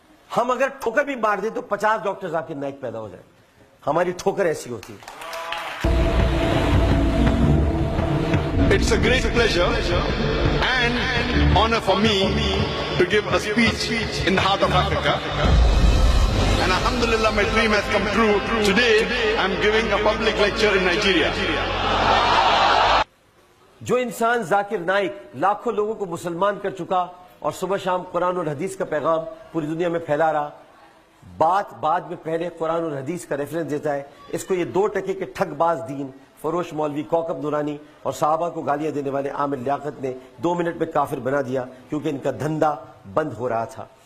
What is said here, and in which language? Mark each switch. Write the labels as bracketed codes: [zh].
[hi] हम अगर ठोकर भी मार दें तो 50 डॉक्टर जाकिर नाइक पैदा हो जाए। हमारी ठोकर ऐसी होती है। [en] It's a great pleasure and honor for me to give a speech in the heart of Africa. And alhamdulillah, my dream has come true. Today, I'm giving a public lecture in Nigeria. [hi] जो इंसान जाकिर नाइक लाखों लोगों को मुसलमान कर चुका और सुबह शाम कुरान और हदीस का पैगाम पूरी दुनिया में फैला रहा, बाद में पहले कुरान और हदीस का रेफरेंस देता है, इसको ये 2 टके के ठगबाज दीन फरोश मौलवी कौकब नूरानी और साहबा को गालियां देने वाले आमिर लियाकत ने 2 मिनट में काफिर बना दिया, क्योंकि इनका धंधा बंद हो रहा था।